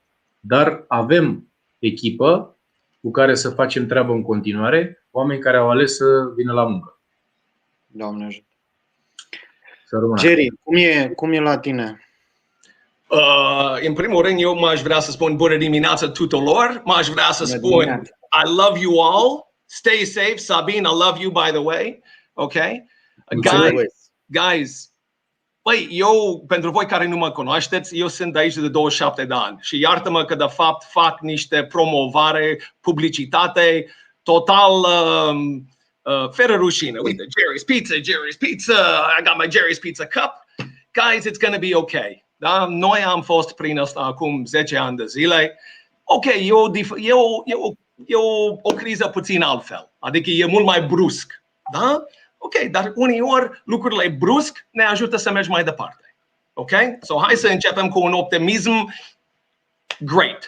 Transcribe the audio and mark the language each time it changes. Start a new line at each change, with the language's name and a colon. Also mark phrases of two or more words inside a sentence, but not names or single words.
Romanian: Dar avem echipă cu care să facem treabă în continuare, oameni care au ales să vină la muncă. Doamne ajută. Jerry, cum e la tine? În primul rând, eu m-aș vrea să spun bună dimineața tuturor. M-aș vrea să spun
English: I love you all. Stay safe. Sabine, I love you, by the way. Okay? Guys,
Romanian: băi, eu, pentru voi care nu mă cunoașteți, eu sunt de aici de 27 de ani și iartă-mă că de fapt fac niște promovare, publicitate total fără rușine. Uite,
English: Jerry's Pizza, I got my Jerry's Pizza cup. Guys, it's gonna be okay. Da?
Romanian: Noi am fost prin asta acum 10 ani de zile. Ok, e o criză puțin altfel. Adică e mult mai brusc. Da? Ok, dar uneori lucrurile brusc ne ajută să mergem mai departe. Ok? So hai să începem cu un optimism great.